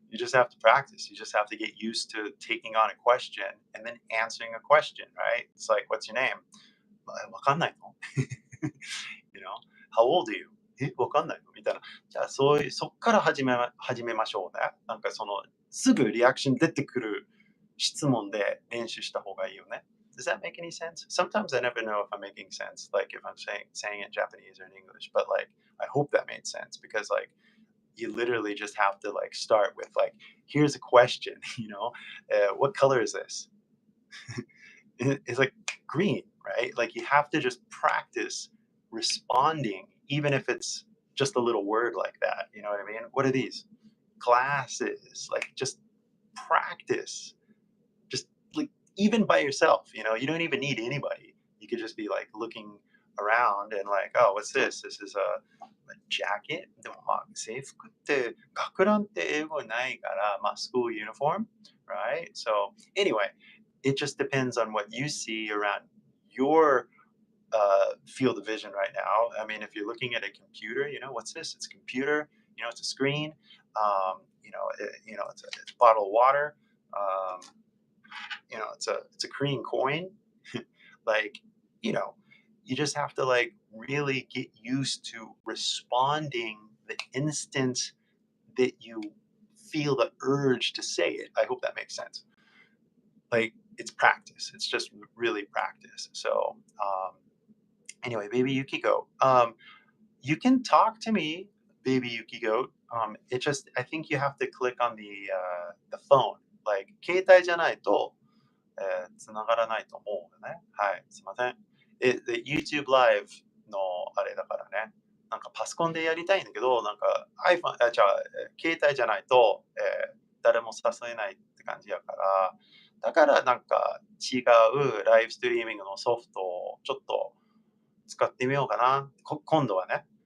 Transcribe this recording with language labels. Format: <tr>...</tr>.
<en>You just have to practice. You just have to get used to taking on a question and then answering a question, right? It's like, what's your name?</en> <ja>わかんないの</ja> <en>you know? How old are you?</en> <ja>わかんないのみたいな。じゃあ、そっから始めましょうね。なんかすぐリアクション出てくる質問で練習した方がいいよね。</ja> <en>Does that make any sense? Sometimes I never know if I'm making sense, like if I'm saying it in Japanese or in English, but like I hope that made sense because like you literally just have to like start with like, here's a question, what color is this? It's like green, right? Like you have to just practice responding, even if it's just a little word like that. You know what I mean? What are these? Glasses. Like just practice. Just like even by yourself, you don't even need anybody. You could just be like looking around and like, oh, what's this? This is a jacket.</en> <ja>でも制服って学ランって英語ないから、</ja> <en>school uniform, right? So anyway, it just depends on what you see around your field of vision right now. I mean, if you're looking at a computer, what's this? It's a computer. It's a screen. It's a bottle of water. It's a Korean coin. like, you know, you just have to like really get used to responding the instant that you feel the urge to say it. I hope that makes sense. Like it's practice. It's just really practice. So anyway, baby Yukiko, you can talk to me, baby Yukiko. It just I think you have to click on the phone.</en> <ja>Like 携帯じゃないと繋がらないと思うよね。はい、すいません。で、YouTube ライブのあれだからね。なんかパソコンでやりたいんだけど、なんか iPhone、携帯じゃないと、誰も誘えないって感じやから、だからなんか違うライブストリーミングのソフトをちょっと使ってみようかな。今度はね。</ja>